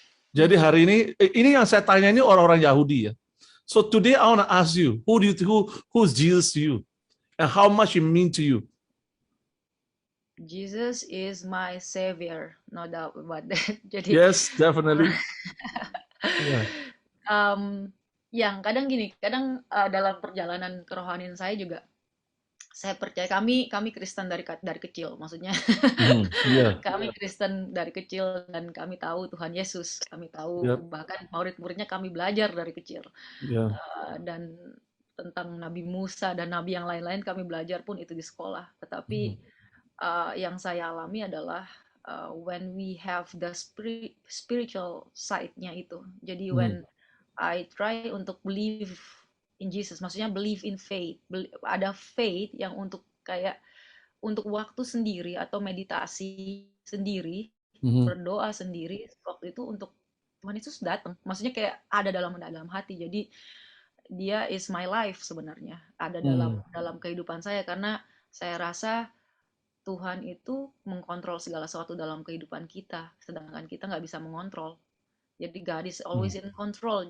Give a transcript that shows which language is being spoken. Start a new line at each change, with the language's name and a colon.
Indonesian: Jadi hari ini yang saya tanya ini orang-orang Yahudi ya.
English: So today I want to ask you, who's Jesus to you, and how much it mean to you? Jesus is my savior, no doubt about that.
Indonesian: Jadi,
English: yes, definitely. Yeah.
Indonesian: Yang kadang gini, dalam perjalanan kerohanian saya juga, saya percaya kami Kristen dari kecil, maksudnya kami Kristen dari kecil dan kami tahu Tuhan Yesus, kami tahu bahkan murid-muridnya kami belajar dari kecil, dan tentang Nabi Musa dan Nabi yang lain-lain kami belajar pun itu di sekolah. Tetapi yang saya alami adalah
English: when we have the spiritual side-
Indonesian: nya itu.
English: Jadi when I try untuk believe in Jesus, maksudnya believe in faith.
Indonesian: Ada faith yang untuk waktu sendiri atau meditasi sendiri, berdoa sendiri, waktu itu untuk Tuhan Yesus datang. Maksudnya kayak ada dalam hati. Jadi dia
English: is my life
Indonesian: sebenarnya. Ada dalam kehidupan saya, karena saya rasa Tuhan itu mengkontrol segala sesuatu dalam kehidupan kita, sedangkan kita nggak bisa mengontrol.
English: Jadi God is always in control.